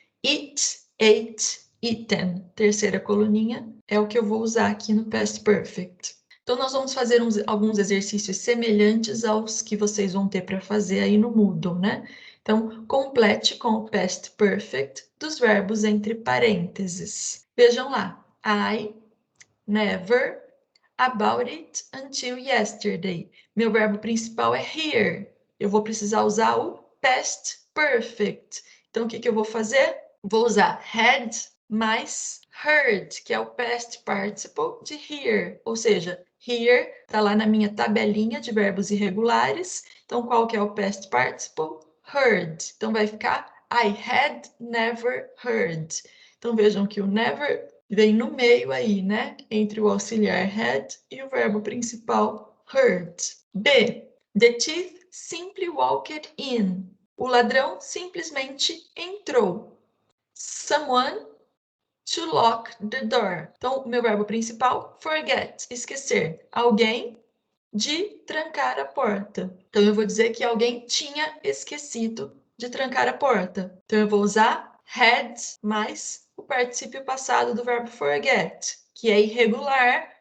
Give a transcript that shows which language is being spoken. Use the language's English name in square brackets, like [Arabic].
[English] Eat, ate, eaten. [Portuguese] Terceira coluninha é o que eu vou usar aqui no past perfect. Então, nós vamos fazer alguns exercícios semelhantes aos que vocês vão ter para fazer aí no Moodle, né? Então, complete com o past perfect dos verbos entre parênteses. Vejam lá. [English] I never about it until yesterday. [Portuguese] Meu verbo principal é here. Eu vou precisar usar o past perfect. Então, o que eu vou fazer? Vou usar had mais heard, que é o past participle de here. Ou seja, here está lá na minha tabelinha de verbos irregulares. Então, qual que é o past participle? Heard. Então, vai ficar [English] I had never heard. [Portuguese] Então, vejam que o never vem no meio aí, né? Entre o auxiliar had e o verbo principal heard. B. [English] The thief simply walked in. [Portuguese] O ladrão simplesmente entrou. [English] Someone to lock the door. [Portuguese] Então, o meu verbo principal, forget, esquecer. Alguém de trancar a porta. Então, eu vou dizer que alguém tinha esquecido de trancar a porta. Então, eu vou usar had mais o particípio passado do verbo forget, que é irregular.